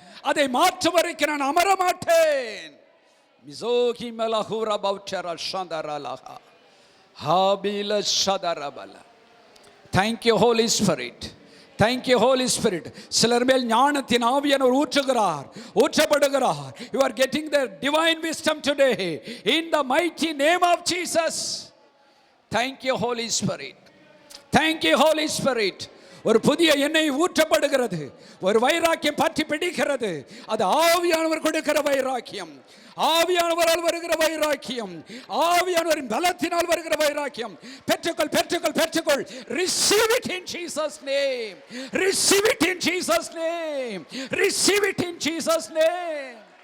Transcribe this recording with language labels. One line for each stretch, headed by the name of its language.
Tamil: அதை மாற்றும் வரைக்கும் நான் அமர மாட்டேன். மிசோகி மலஹூரா பௌச்சரா ஷந்தரலஹா ஹாபில ஷதரபல.
English: Thank you Holy Spirit. Thank you Holy Spirit.
Tamil: சிலர் மேல் ஞானத்தின் ஆவியானவர் ஊற்றுகிறார், ஊற்றப்படுகிறார்.
English: You are getting the divine wisdom today in the mighty name of Jesus. Thank you Holy Spirit. Thank you Holy Spirit.
Tamil: ஒரு புதிய எண்ணெய் ஊற்றப்படுகிறது, ஒரு வைராக்கியம் பற்றி பிடிக்கிறது. அது ஆவியானவர் கொடுக்கிற வைராக்கியம், ஆவியானவரால் வருகிற வைராக்கியம், ஆவியானவரின் பலத்தினால் வருகிற வைராக்கியம். பெற்றுக்கொள் பெற்றுக்கொள் பெற்றுக்கொள்.
English: Receive it in Jesus name. Receive it in Jesus name. Receive it in Jesus name.